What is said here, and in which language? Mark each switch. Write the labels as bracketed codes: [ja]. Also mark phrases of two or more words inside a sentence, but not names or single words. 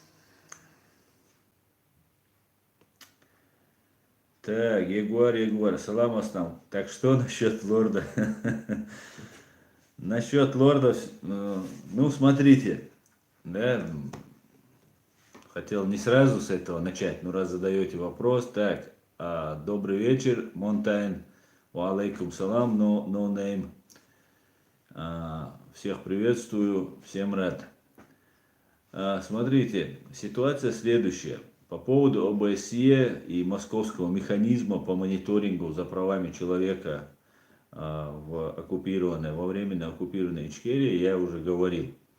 [ru] Так, Егор, салам аслам. Так что насчет лорда? Насчет лордов, ну смотрите, да, хотел не сразу с этого начать, но раз задаете вопрос, так, добрый вечер, [ar] Монтайн, وعليكم السلام, [en] no name, [ru] всех приветствую, всем рад. Смотрите, ситуация следующая. По поводу ОБСЕ и московского механизма по мониторингу за правами человека во временно оккупированной Ичкерии я уже говорил.